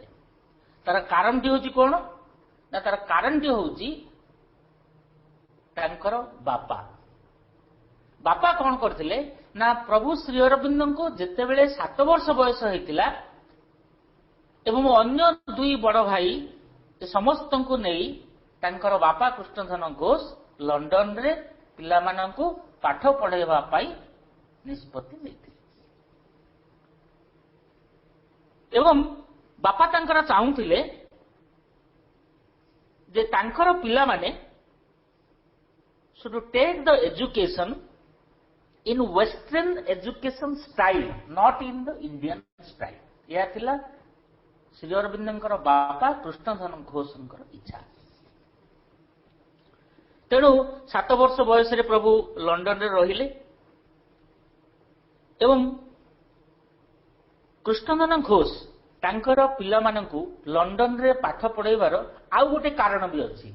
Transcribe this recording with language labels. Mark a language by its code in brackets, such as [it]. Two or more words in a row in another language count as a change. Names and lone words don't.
[or] ତାର କାରଣଟି ହେଉଛି କଣ ନା, ତାର କାରଣଟି ହେଉଛି ତାଙ୍କର ବାପା କଣ କରିଥିଲେ ନା, ପ୍ରଭୁ ଶ୍ରୀ ଅରବିନ୍ଦଙ୍କୁ ଯେତେବେଳେ 7 ବର୍ଷ ବୟସ ହେଇଥିଲା ଏବଂ ଅନ୍ୟ 2 ବଡ଼ ଭାଇ ସମସ୍ତଙ୍କୁ ନେଇ ତାଙ୍କର ବାପା କୃଷ୍ଣଧନ ଘୋଷ ଲଣ୍ଡନରେ ପିଲାମାନଙ୍କୁ ପାଠ ପଢ଼ାଇବା ପାଇଁ ନିଷ୍ପତ୍ତି ନେଇଥିଲେ। ଏବଂ ବାପା ତାଙ୍କର ଚାହୁଁଥିଲେ ଯେ ତାଙ୍କର ପିଲାମାନେ [en] should take the education in western education style, not in the Indian style। [or] ଏହା ଥିଲା ଶ୍ରୀ ଅରବିନ୍ଦଙ୍କର ବାପା କୃଷ୍ଣଧନ ଘୋଷଙ୍କର ଇଚ୍ଛା। ତେଣୁ 7 ବର୍ଷ ବୟସରେ ପ୍ରଭୁ ଲଣ୍ଡନରେ ରହିଲେ ଏବଂ କୃଷ୍ଣଧନ ଘୋଷ ତାଙ୍କର ପିଲାମାନଙ୍କୁ ଲଣ୍ଡନରେ ପାଠ ପଢ଼ାଇବାର ଆଉ ଗୋଟେ କାରଣ ବି ଅଛି।